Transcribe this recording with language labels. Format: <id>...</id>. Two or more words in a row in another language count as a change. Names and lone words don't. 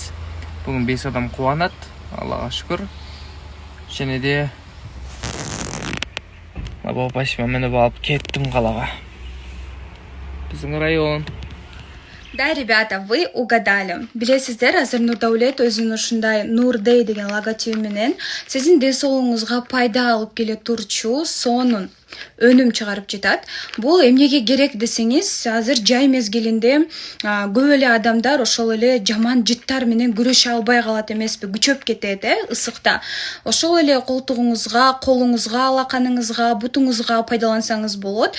<kk>Бүгін 5 адам қуанады, Аллаға шүкір. Және де бопашима мініп алып кеттім қалаға. Біздің район.</kk> <ru>Да, ребята, вы угадали.</ru> <ky>Билесіздер, азыр Нурдаулет өзінің ушундай Нурдей деген логотипи менен сіздің денсаулығыңызға пайда алып келе турчу сонун өнім чыгарып жатат. Бұл эмнеге керек десеңиз, азыр жай мезгилинде көп эле адамдар ошол эле жаман жыттар менен күрөшө албай калат эмеспи, күчөп кетет, ысыкта. Ошол эле колтугуңузга, колуңузга, алаканыңызга, бутуңузга пайдалансаңыз болот.</ky>